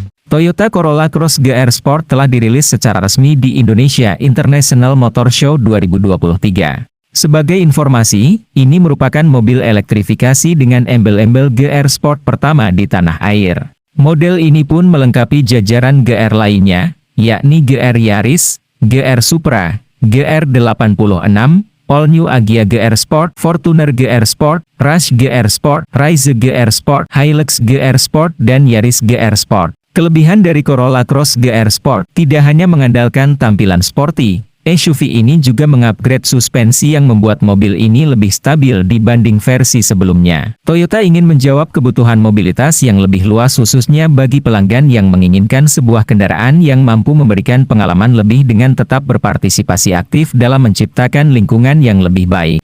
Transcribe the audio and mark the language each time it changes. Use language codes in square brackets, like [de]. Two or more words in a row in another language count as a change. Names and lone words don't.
[id] Toyota Corolla Cross GR Sport telah dirilis secara resmi di Indonesia International Motor Show 2023. Sebagai informasi, ini merupakan mobil elektrifikasi dengan embel-embel GR Sport pertama di tanah air. Model ini pun melengkapi jajaran GR lainnya, yakni GR Yaris, GR Supra, GR 86, All New Agya GR Sport, Fortuner GR Sport, Rush GR Sport, Rise GR Sport, Hilux GR Sport, dan Yaris GR Sport. Kelebihan dari Corolla Cross GR Sport tidak hanya mengandalkan tampilan sporty, SUV ini juga mengupgrade suspensi yang membuat mobil ini lebih stabil dibanding versi sebelumnya. Toyota ingin menjawab kebutuhan mobilitas yang lebih luas khususnya bagi pelanggan yang menginginkan sebuah kendaraan yang mampu memberikan pengalaman lebih dengan tetap berpartisipasi aktif dalam menciptakan lingkungan yang lebih baik.